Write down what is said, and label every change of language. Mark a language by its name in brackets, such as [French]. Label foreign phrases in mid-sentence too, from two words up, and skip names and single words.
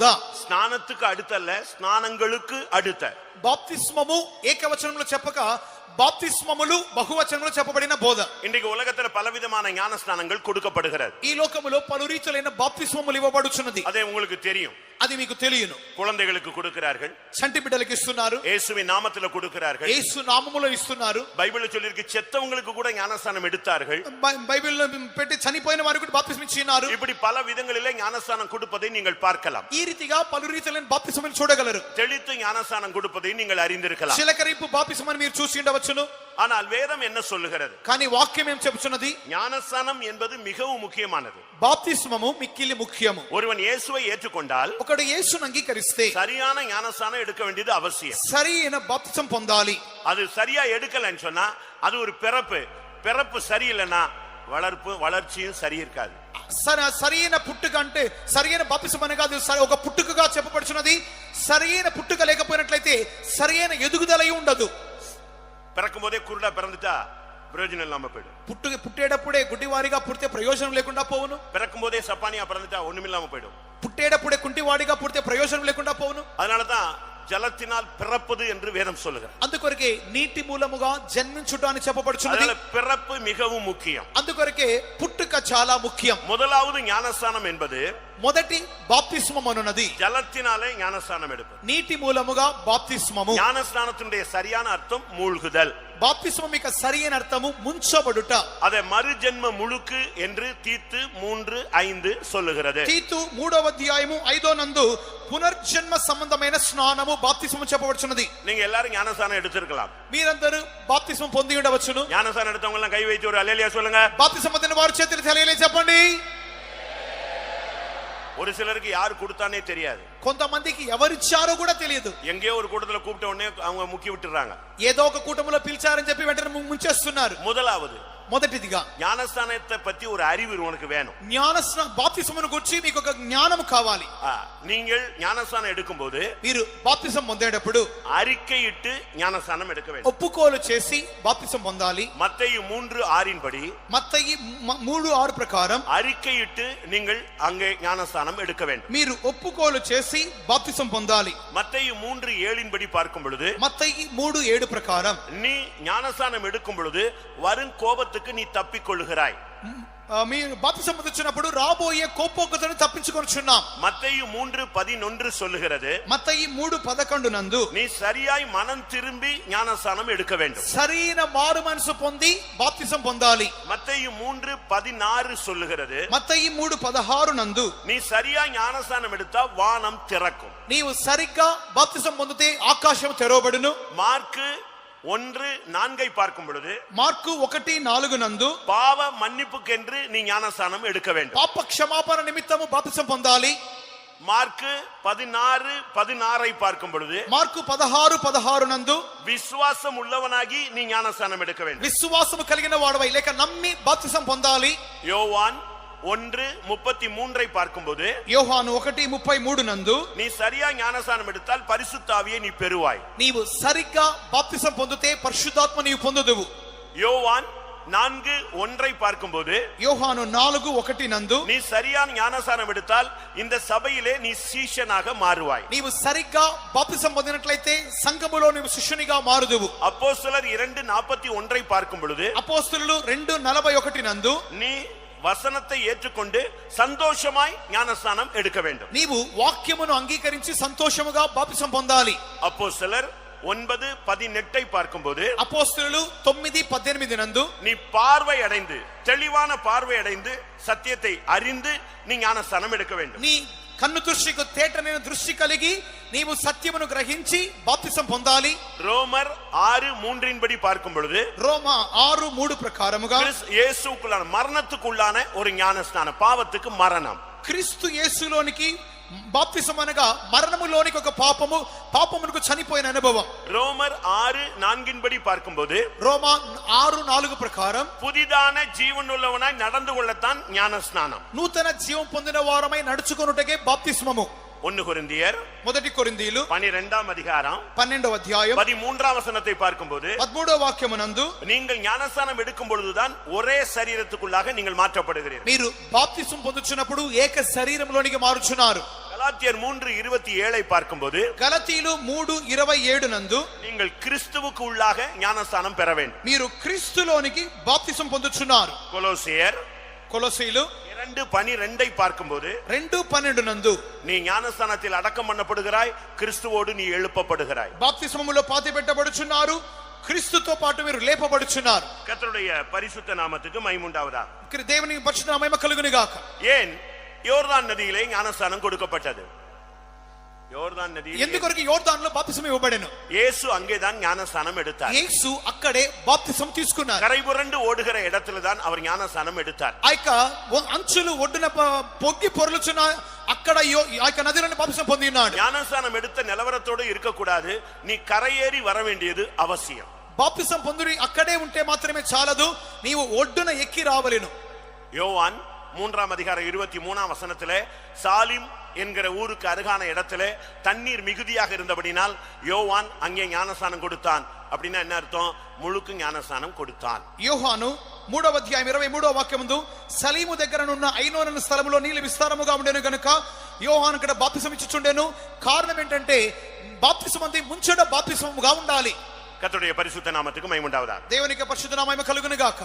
[Tamil] స్నానத்துக்கு அடுத்தல்ல, స్నానంகளுக்கு அடுத்த. [Telugu] బాప్తిస్మము ఏకవచనంలో చెప్పక బాప్తిస్మములు బహువచనంలో చెప్పబడిన బోధ. [Tamil] இன்றைக்கு உலகத்துல பலவிதமான ஞான ஸ்நானங்கள் கொடுக்கப்படுகிறது. [Telugu] ఈ లోకములో పలు రీతులైన బాప్తిస్మములు ఇవ్వబడుచున్నది. [Tamil] அதே உங்களுக்கு தெரியும். [Telugu] అది మీకు తెలియను. [Tamil] குழந்தைகளுக்கு கொடுக்கிறார்கள், [Telugu] చంటి బిడ్డలకు ఇస్తున్నారు, [Tamil] இயேசுவின் நாமத்துல கொடுக்கிறார்கள். [Telugu] యేసు నామములో ఇస్తున్నారు. [Tamil] பைபிள்ல சொல்லிருக்கு செத்தவங்களுக்கு கூட ஞானஸ்நானம் எடுத்தார்கள். [Telugu] బైబిల్లో పెట్టి చనిపోయిన వారికి కూడా బాప్తిస్మం ఇచ్చినారు. [Tamil] இப்படி பல விதங்களிலே ஞானஸ்நானம் கொடுப்பதை நீங்கள் பார்க்கலாம். [Telugu] ఈ రీతిగా పలు రీతులైన బాప్తిస్మం చూడగలరు. [Tamil] தெளித்து ஞானஸ்நானம் கொடுப்பதை நீங்கள் அறிந்திருக்கலாம். [Telugu] చిలకరింపు బాప్తిస్మం మీరు చూసి ఉండవచ్చును. [Tamil] ஆனால் வேதம் என்ன சொல்லுகிறது? [Telugu] కానీ వాక్యం ఏం చెబుతున్నది? [Tamil] ஞானஸ்நானம் என்பது மிகவும் முக்கியமானது. [Telugu] బాప్తిస్మము మిక్కిలి ముఖ్యము. [Tamil] ஒருவன் இயேசுவை ஏற்றுக்கொண்டால், [Telugu] ఒకడు యేసును అంగీకరిస్తే [Tamil] சரியான ஞானஸ்நானம் எடுக்க வேண்டியது அவசியம். [Telugu] సరైన బాప్తిస్మం పొందాలి. [Tamil] அது சரியா எடுக்கலன்னு சொன்னா அது ஒரு பிறப்பு சரியில்லைன்னா வளர்ச்சியும் சரி இருக்காது. [Telugu] సరైన పుట్టుక అంటే సరైన బాప్తిస్మం అనగా అది ఒక పుట్టుకగా చెప్పబడుచున్నది. సరైన పుట్టుక లేకపోయినట్లయితే సరైన ఎదుగుదల ఉండదు. [Tamil] பிறக்கும் போதே குருடா பிறந்துட்டா பிரயோஜனம் இல்லாம போயிடும். [Telugu] పుట్టేటప్పుడే గుడ్డివారిగా పుడితే ప్రయోజనం లేకుండా పోవును. [Tamil] பிறக்கும் போதே சப்பானியா பிறந்துட்டா ஒண்ணுமில்லாம போயிடும். [Telugu] పుట్టేటప్పుడే కుంటివాడిగా పుడితే ప్రయోజనం లేకుండా పోవును. [Tamil] அதனாலதான் ஜலத்தினால் பிறப்பது என்று வேதம் சொல்லுகிறது. [Telugu] అందుకొరకే నీటి మూలముగా జన్మించుట అని చెప్పబడుచున్నది. [Tamil] பிறப்பு மிகவும் முக்கியம். [Telugu] అందుకొరకే పుట్టుక చాలా ముఖ్యం. [Tamil] முதலாவது ஞானஸ்நானம் என்பது [Telugu] మొదటి బాప్తిస్మం అనున్నది [Tamil] ஜலத்தினாலே ஞானஸ்நானம் எடுப்பது. [Telugu] నీటి మూలముగా బాప్తిస్మము. [Tamil] ஞானஸ்நானத்தினுடைய சரியான அர்த்தம் மூழ்குதல். [Telugu] బాప్తిస్మం యొక్క సరైన అర్థము ముంచబడుట. [Tamil] அதை மறுஜென்ம முழுக்கு என்று தீத்து 3:5 சொல்லுகிறது. [Telugu] తీతు 3వ అధ్యాయము 5వ నందు పునర్జన్మ సంబంధమైన స్నానము బాప్తిస్మం చెప్పబడుచున్నది. [Tamil] நீங்க எல்லாரும் ஞானஸ்நானம் எடுத்திருக்கலாம். [Telugu] మీరందరూ బాప్తిస్మం పొంది ఉండవచ్చును. [Tamil] ஞானஸ்நானம் எடுத்தவங்க எல்லாம் கை வைத்து ஒரு அல்லேலூயா சொல்லுங்க. [Telugu] బాప్తిస్మం పొందిన వారు చేతులు హల్లెలూయా చెప్పండి. [Tamil] ஒரு சிலருக்கு யாரு கொடுத்தானே தெரியாது. [Telugu] కొంతమందికి ఎవరిచ్చారో కూడా తెలియదు. [Tamil] எங்கேயோ ஒரு கூட்டத்துல கூப்பிட்ட உடனே அவங்க முக்கி விட்டுறாங்க. [Telugu] ఏదో ఒక కూటములో పిలిచారని చెప్పి వెంటనే ముంచేస్తున్నారు. [Tamil] முதலாவது [Telugu] మొదటిదిగా [Tamil] ஞானஸ்நானத்தை பத்தி ஒரு அறிவு உனக்கு வேணும். [Telugu] బాప్తిస్మమును గురించి మీకు ఒక జ్ఞానం కావాలి. [Tamil] நீங்கள் ஞானஸ்நானம் எடுக்கும்போது [Telugu] మీరు బాప్తిసం పొందేటప్పుడు [Tamil] அறிக்கையிட்டு ஞானஸ்நானம் எடுக்க வேண்டும். [Telugu] ఒప్పుకోలు చేసి బాప్తిసం పొందాలి. [Tamil] மத்தேயு 3:6 படி, [Telugu] మత్తయి 3:6 ప్రకారం [Tamil] அறிக்கையிட்டு நீங்கள் அங்கே ஞானஸ்நானம் எடுக்க வேண்டும். [Telugu] మీరు ఒప్పుకోలు చేసి బాప్తిసం పొందాలి. [Tamil] மத்தேயு 3:7 படி பார்க்கும் பொழுது, [Telugu] మత్తయి 3:7 ప్రకారం [Tamil] நீ ஞானஸ்நானம் எடுக்கும் பொழுது வரும் கோபத்துக்கு நீ தப்பிக்கொள்கிறாய். [Telugu] మీరు బాప్తిసం పొందుచున్నప్పుడు రాబోయే కోపోగ్రతను తప్పించుకొనుచున్నాం. [Tamil] மத்தேயு 3:11 சொல்லுகிறது, [Telugu] మత్తయి 3:11 నందు [Tamil] நீ சரியாய் மனம் திரும்பி ஞானஸ்நானம் எடுக்க வேண்டும். [Telugu] సరైన మారు మనసు పొంది బాప్తిసం పొందాలి. [Tamil] மத்தேயு 3:16 சொல்லுகிறது, [Telugu] మత్తయి 3:16 నందు [Tamil] நீ சரியாய் ஞானஸ்நானம் எடுத்தா வானம் திறக்கும். [Telugu] నీవు సరిగ్గా బాప్తిసం పొందితే ఆకాశం తెరవబడును. [Tamil] மார்க்கு 1:4 பார்க்கும் பொழுது, [Telugu] మార్కు 1:4 నందు [Tamil] பாவ மன்னிப்புக்கென்று நீ ஞானஸ்நானம் எடுக்க வேண்டும். [Telugu] పాప క్షమాపణ నిమిత్తము బాప్తిసం పొందాలి. [Tamil] மார்க்கு 16:16 பார்க்கும் பொழுது, [Telugu] మార్కు 16:16 నందు [Tamil] விசுவாசம் உள்ளவனாகி நீ ஞானஸ்நானம் எடுக்க வேண்டும். [Telugu] విశ్వాసము కలిగిన వాడవై లేక నమ్మి బాప్తిసం పొందాలి. [Tamil] யோவான் 1:33 பார்க்கும்போது, [Telugu] యోహాను 1:33 నందు [Tamil] நீ சரியா ஞானஸ்நானம் எடுத்தால் பரிசுத்த ஆவியை நீ பெறுவாய். [Telugu] నీవు సరిగ్గా బాప్తిసం పొందితే పరిశుద్ధాత్మ నీవు పొందుదువు. [Tamil] யோவான் 4:1 பார்க்கும்போது, [Telugu] యోహాను 4:1 నందు [Tamil] நீ சரியான ஞானஸ்நானம் எடுத்தால் இந்த சபையிலே நீ சீஷனாக மாறுவாய். [Telugu] నీవు సరిగ్గా బాప్తిసం పొందినట్లయితే సంఘములో నీవు శిష్యునిగా మారుదువు. [Tamil] அப்போஸ்தலர் 2:41 பார்க்கும் பொழுது, [Telugu] అపోస్తలులు 2:41 నందు [Tamil] நீ வசனத்தை ஏற்றுக்கொண்டு சந்தோஷமாய் ஞானஸ்நானம் எடுக்க வேண்டும். [Telugu] నీవు వాక్యమును అంగీకరించి సంతోషముగా బాప్తిసం పొందాలి. [Tamil] அப்போஸ்தலர் 9:18 பார்க்கும்போது, [Telugu] అపోస్తలులు 9:18 నందు [Tamil] நீ பார்வை அடைந்து தெளிவான பார்வை அடைந்து சத்தியத்தை அறிந்து நீ ஞானஸ்நானம் எடுக்க வேண்டும். [Telugu] నీ కన్ను దృష్టికి తేటనైన దృష్టి కలిగి నీవు సత్యమును గ్రహించి బాప్తిసం పొందాలి. [Tamil] ரோமர் 6:3 படி பார்க்கும் பொழுது, [Telugu] రోమా 6:3 ప్రకారముగా [Tamil] இயேசுக்குள்ளான மரணத்துக்குள்ளான ஒரு ஞானஸ்நானம், பாவத்துக்கு மரணம். [Telugu] క్రీస్తు యేసులోనికి బాప్తిసం అనగా మరణములోనికి ఒక పాపమునకు చనిపోయిన అనుభవం. [Tamil] ரோமர் 6:4 படி பார்க்கும்போது, [Telugu] రోమా 6:4 ప్రకారం [Tamil] புதிதான ஜீவனுள்ளவனாய் நடந்து கொள்ளத்தான் ஞானஸ்நானம். [Telugu] నూతన జీవం పొందిన వారమై నడుచుకొనుటకే బాప్తిస్మము. [Tamil] 1 கொரிந்தியர் [Telugu] మొదటి కొరింథీయులు 12వ అధ్యాయం 12వ అధ్యాయం [Tamil] 13వ వచనத்தை பார்க்கும்போது [Telugu] 13వ వాక్యమునందు [Tamil] நீங்கள் ஞானஸ்நானம் எடுக்கும் பொழுதுதான் ஒரே சரீரத்துக்குள்ளாக நீங்கள் மாற்றப்படுகிறீர்கள். [Telugu] మీరు బాప్తిసం పొందుచున్నప్పుడు ఏక శరీరంలోనికి మారుచున్నారు. [Tamil] கலாத்தியர் 3:27 பார்க்கும்போது [Telugu] గలతీయులు 3:27 నందు [Tamil] நீங்கள் கிறிஸ்துவுக்கு உள்ளாக ஞானஸ்நானம் பெற வேண்டும். [Telugu] మీరు క్రీస్తులోనికి బాప్తిసం పొందుచున్నారు. కొలొసీయులు [Tamil] 2:12 பார்க்கும்போது [Telugu] 2:12 నందు [Tamil] நீ ஞானஸ்நானத்தில் அடக்கம் பண்ணப்படுகிறாய், கிறிஸ்துவோடு நீ எழுப்பப்படுகிறாய். [Telugu] బాప్తిసములో పాతి పెట్టబడుచున్నారు, క్రీస్తుతో పాటు మీరు లేపబడుచున్నారు. [Tamil] கர்த்தருடைய பரிசுத்த நாமத்துக்கு மகிமை உண்டாவதாக. [Telugu] దేవుని పరిశుద్ధ నామము కలుగును గాక. [Tamil] ஏன் யோர்தான் நதியிலே ஞானஸ்நானம் கொடுக்கப்பட்டது? யோர்தான் நதியில் [Telugu] ఎందుకొరకు యోర్దానులో బాప్తిసం ఇవ్వబడెను? [Tamil] இயேசு அங்கேதான் ஞானஸ்நானம் எடுத்தார். [Telugu] యేసు అక్కడే బాప్తిసం తీసుకున్నారు. [Tamil] கரை புரண்டு ஓடுகிற இடத்துல தான் அவர் ஞானஸ்நானம் எடுத்தார். [Telugu] ఆ యొక్క అంచులు ఒడ్డున పొగ్గి పొర్లుచున్న అక్కడ ఆ యొక్క నదిలోని బాప్తిసం పొంది ఉన్నాడు. [Tamil] ஞானஸ்நானம் எடுத்த நிலவரத்தோடு இருக்கக்கூடாது, நீ கரையேறி வர வேண்டியது அவசியம். [Telugu] బాప్తిసం పొంది అక్కడే ఉంటే మాత్రమే చాలదు, నీవు ఒడ్డున ఎక్కి రావలెను. [Tamil] யோவான் [Telugu] 3వ అధ్యాయం 23వ [Tamil] వచనத்திலே சாலிம் என்கிற ஊருக்கு அருகான இடத்துல தண்ணீர் மிகுதியாக இருந்தபடினால் யோவான் அங்கே ஞானஸ்நானம் கொடுத்தான். அப்படின்னா என்ன அர்த்தம்? முழுக்கு ஞானஸ்நானம் கொடுத்தான். [Telugu] యోహాను 3వ అధ్యాయం 23వ వాక్యముందు సలీము దగ్గరనున్న ఐనోను స్థలములో నీళ్లు విస్తారముగా ఉండెను గనుక యోహాను ఇక్కడ బాప్తిసం ఇచ్చుచుండెను. కారణం ఏంటంటే బాప్తిసం అంటే ముంచెడ బాప్తిసముగా ఉండాలి. [Tamil] கர்த்தருடைய பரிசுத்த நாமத்துக்கு மகிமை உண்டாவதாக. [Telugu] దేవునికి పరిశుద్ధ నామము కలుగును గాక.